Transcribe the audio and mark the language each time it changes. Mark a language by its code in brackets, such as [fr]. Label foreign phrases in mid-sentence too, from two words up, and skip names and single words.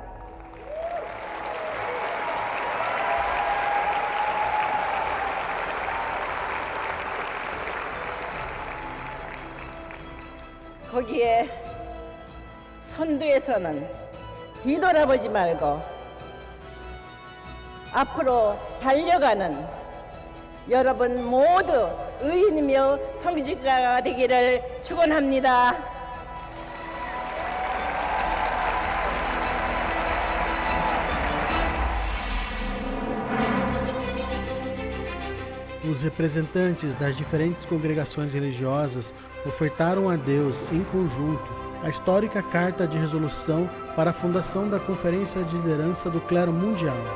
[ko] 거기에 선두에서는 뒤돌아보지 말고 앞으로 달려가는 여러분 모두 의인이며 성직자가 되기를 축원합니다. [pt] Os representantes das diferentes congregações religiosas ofertaram a Deus, em conjunto, a histórica carta de resolução para a fundação da Conferência de Liderança do Clero Mundial.